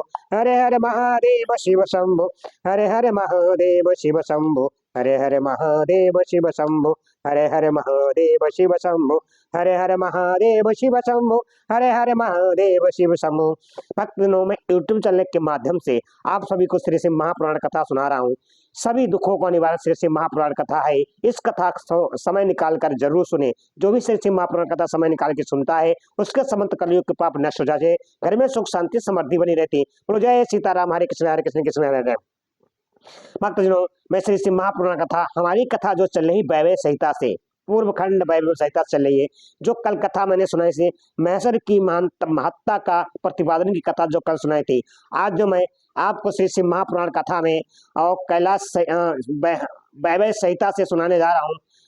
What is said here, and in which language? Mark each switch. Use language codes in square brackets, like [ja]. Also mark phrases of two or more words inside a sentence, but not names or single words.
[hi] हरे हरे महादेव शिव शंभो हरे हरे महादेव शिव शंभो हरे हरे महादेव शिव शंभो हरे हरे महादेव शिव शंभो हरे हरे महादेव शिव शंभो हरे हरे महादेव शिव शंभो। भक्तजनों, मैं यूट्यूब चैनल के माध्यम से आप सभी को श्री शिव महापुराण कथा सुना रहा हूँ। सभी दुखों का निवारण श्री शिव महापुराण कथा है। इस कथा समय निकाल कर जरूर सुने। जो भी श्री शिव महापुराण कथा समय निकाल के सुनता है उसके समस्त कलयुग के पाप नष्ट हो जाए, घर में सुख शांति समृद्धि बनी रहती। बोलो जय सीताराम, हरे कृष्ण कृष्ण हरे हरे। भक्तजनों, मैं श्री शिव महापुराण कथा हमारी कथा जो चल रही वैभव संहिता से पूर्व खंड वैभव संहिता चल रही है। जो कल कथा मैंने सुनाई थी महेश्वर की महत्ता का प्रतिपादन की कथा जो कल सुनाई थी, आज जो मैं आपको श्री शिव महापुराण कथा में और कैलाश वैभव संहिता से सुनाने जा रहा हूँ।